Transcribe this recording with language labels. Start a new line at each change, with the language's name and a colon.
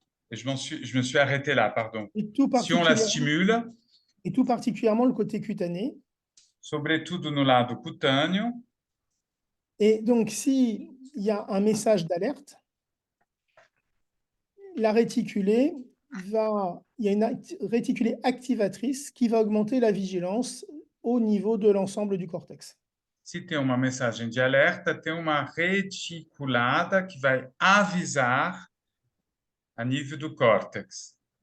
French: Je me suis arrêté là, pardon. Si on la stimule, et tout particulièrement le côté cutané.
Portuguese: Sobretudo no lado cutâneo.
French: Et donc, s'il y a un message d'alerte, la réticulée il y a une réticulée activatrice qui va augmenter la vigilance au niveau de l'ensemble du cortex.
Portuguese: Se tem uma mensagem de alerta, tem uma reticulada que vai avisar a nível do córtex.